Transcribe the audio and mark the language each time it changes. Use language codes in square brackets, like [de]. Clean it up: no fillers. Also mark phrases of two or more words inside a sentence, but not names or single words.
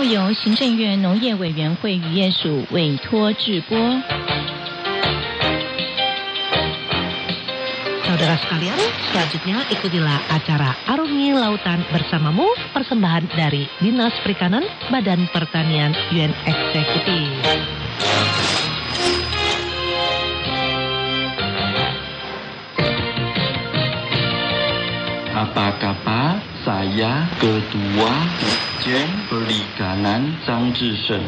[zh] 由行政院农业委员会渔业署委托制播。 [id] Saudara sekalian, selanjutnya ikutilah acara Arungi Lautan Bersamamu, persembahan dari Dinas Perikanan Badan Pertanian UN Eksekutif. Apa-apa, saya Ketua Dirjen Perikanan Zhang Zhisheng